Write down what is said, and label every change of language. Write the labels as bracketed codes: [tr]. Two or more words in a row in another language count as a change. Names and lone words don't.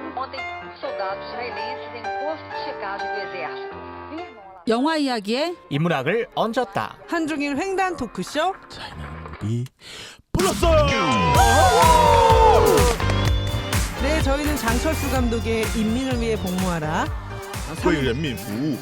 [pt] Ontem, soldados israelenses em posto de checagem do exército. [ko] 영화 이야기에 인문학을 얹었다. 한중일 횡단 토크쇼. 차이나 무비 플러스. 네, 저희는 장철수 감독의 인민을 위해 복무하라. [zh] 为人民服务.